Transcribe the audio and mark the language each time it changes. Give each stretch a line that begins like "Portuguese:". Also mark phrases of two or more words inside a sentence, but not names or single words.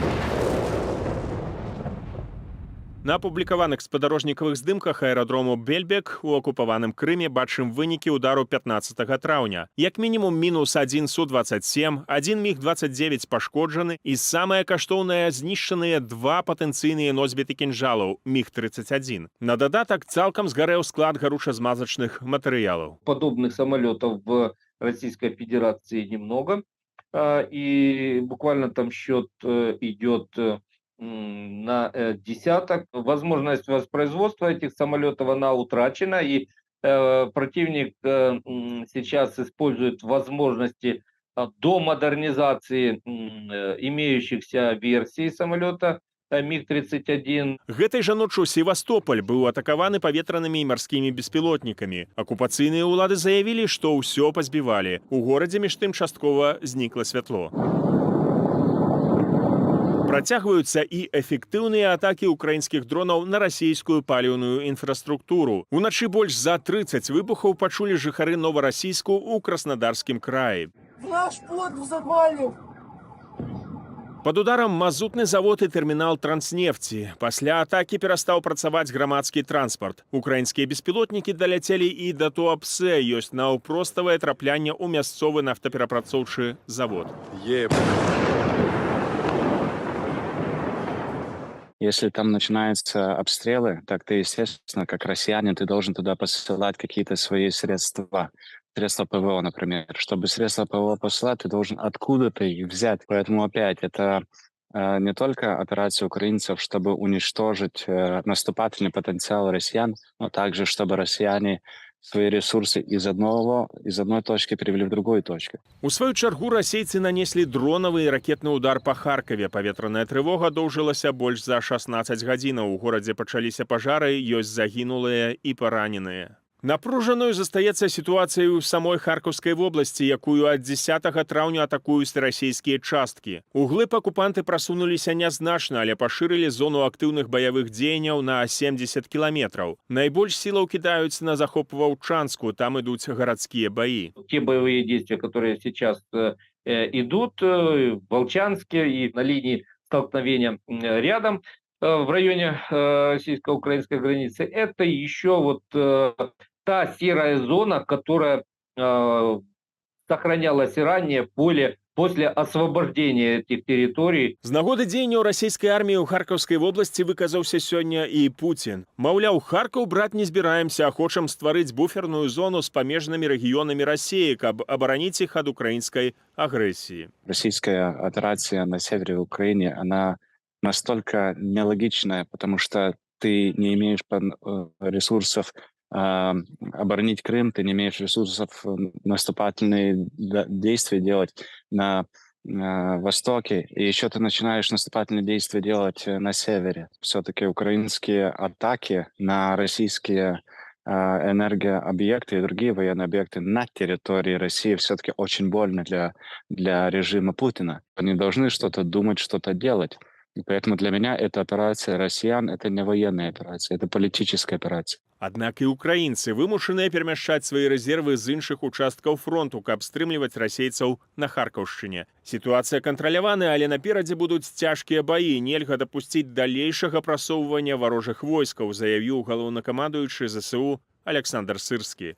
Belarusian: На апублікаваных спадарожнікавых здымках аэрадрому Бельбек у акупаваным Крыме бачым вынікі ўдару 15 траўня. Як мінімум мінус 1 Су-27, 1 МіГ-29 пашкоджаны і самае каштоўнае знішчаныя 2 патэнцыйныя носьбіты кінжалаў МіГ-31. На дадатак цалкам згарэў склад гаруча-змазачных матэрыялаў.
Russian: Подобных самолетов в Российской Федерации немного. И буквально там счет идет на десяток. Возможность воспроизводства этих самолетов, она утрачена, и противник сейчас использует возможности до модернизации имеющихся версий самолета МиГ-31.
Belarusian: Гэтай жа ноччу Севастополь быў атакаваны паветранымі і марскімі беспілотнікамі. Акупацыйныя ўлады заявілі, што ўсё пазбівалі. У горадзе між тым часткова знікла святло. Працягваюцца і эфектыўныя атакі украінскіх дронаў на расійскую паліўную інфраструктуру. Уначы больш за 30 выбухаў пачулі жыхары Новарасійску ў Краснодарскім краі.
Russian: Наш плот завалил!
Belarusian: Пад ударам мазутны завод і тэрмінал Транснефці. Пасля атакі перастаў працаваць грамадскі транспарт. Украінскія беспілотнікі даляцелі і да Туапсе, ёсць наўпроставае траплянне ў мясцовы нафтаперапрацоўчы завод.
Russian: Если там начинаются обстрелы, так ты, естественно, как россиянин, ты должен туда посылать какие-то свои средства. Средства ПВО, например. Чтобы средства ПВО посылать, ты должен откуда-то их взять. Поэтому опять это не только операция украинцев, чтобы уничтожить наступательный потенциал россиян, но также, чтобы россияне свои ресурсы из одной точки перевели в другую точку.
Belarusian: У сваю чаргу расейцы нанеслі дронавы і ракетны удар па Харкаве. Паветраная трывога доўжылася больш за 16 гадзінаў. У горадзе пачаліся пажары, ёсць загінулыя і параненыя. Напружаную застаецца сітуацыя ў самой Харкаўскай вобласці, якую ад 10 траўня атакуюць расійскія часткі. Углыб акупанты прасунуліся нязначна, але пашырылі зону актыўных баявых дзеянняў на 70 кіламетраў. Найбольш сілаў кідаюць на захоп Ваўчанску, там ідуць гарадскія баі.
Russian: Те боевые действия, которые сейчас идут в Волчанске и на линии столкновения рядом в районе российско-украинской границы, это еще вот та серая зона, которая сохранялась ранее после освобождения этих территорий.
Belarusian: З нагоды дзеянняў расійскай арміі ў Харкаўскай вобласці выказаўся сёння і Пуцін. Маўляў, Харкаў браць не збіраемся, а хочам стварыць буферную зону з памежнымі рэгіёнамі Расіі, каб абараніць іх ад украінскай агрэсіі.
Russian: Российская операция на севере Украины, она настолько нелогичная, потому что ты не имеешь ресурсов оборонить Крым, ты не имеешь ресурсов наступательные действия делать на востоке, и еще ты начинаешь наступательные действия делать на севере. Все-таки украинские атаки на российские энергообъекты и другие военные объекты на территории России все-таки очень больно для режима Путина. Они должны что-то думать, что-то делать. И поэтому для меня эта операция россиян – это не военная операция, это политическая операция.
Belarusian: Аднак і ўкраінцы вымушаныя перамяшчаць свае рэзервы з іншых участкаў фронту, каб стрымліваць расейцаў на Харкаўшчыне. Сітуацыя кантраляваная, але наперадзе будуць цяжкія баі. Нельга дапусціць далейшага прасоўвання варожых войскаў, заявіў галоўнакамандуючы ЗСУ Александр Сырскі.